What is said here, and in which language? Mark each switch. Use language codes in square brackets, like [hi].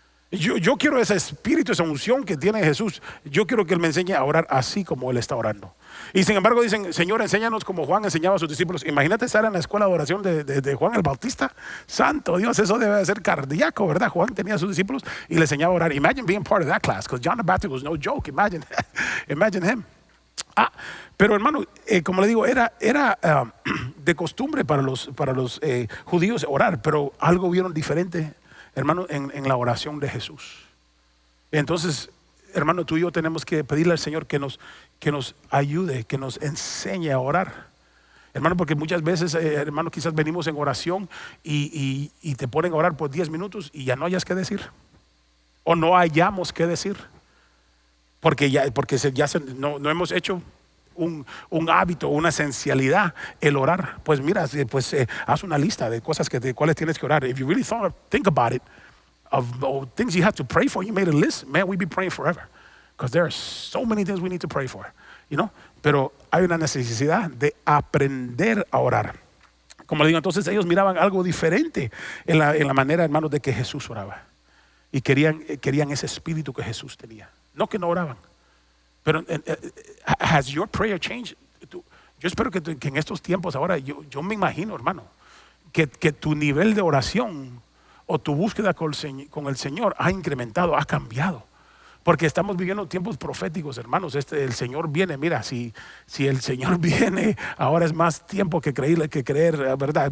[es] Yo quiero ese espíritu, esa unción que tiene Jesús. Yo quiero que Él me enseñe a orar así como Él está orando. Y sin embargo dicen, Señor, enséñanos como Juan enseñaba a sus discípulos. Imagínate estar en la escuela de oración de Juan el Bautista. Santo Dios, eso debe de ser cardíaco, ¿verdad? Juan tenía a sus discípulos y le enseñaba a orar. [en] Imagine being part of that class, because John the Baptist was no joke. Imagine him. [es] Pero hermano, como le digo, era de costumbre para los judíos orar, pero algo vieron diferente, hermano, en la oración de Jesús. Entonces, hermano, tú y yo tenemos que pedirle al Señor que nos ayude, que nos enseñe a orar. Hermano, porque muchas veces, hermano, quizás venimos en oración y te ponen a orar por 10 minutos y ya no hayas que decir. O no hayamos que decir. Porque no hemos hecho un hábito, una esencialidad el orar. Pues mira, haz una lista de cosas de cuáles tienes que orar. [en] If you really think about it, of things you have to pray for, you made a list, man, we'd be praying forever. Because there are so many things we need to pray for, you know. [es] Pero hay una necesidad de aprender a orar. Como le digo, entonces ellos miraban algo diferente en la manera, hermanos, de que Jesús oraba. Y querían ese espíritu que Jesús tenía. No que no oraban. [en] Pero has your prayer changed? [es] Yo espero que en estos tiempos ahora, yo me imagino, hermano, que tu nivel de oración o tu búsqueda con el Señor ha incrementado, ha cambiado. Porque estamos viviendo tiempos proféticos, hermanos. El Señor viene, mira, si el Señor viene, ahora es más tiempo que creer, ¿verdad?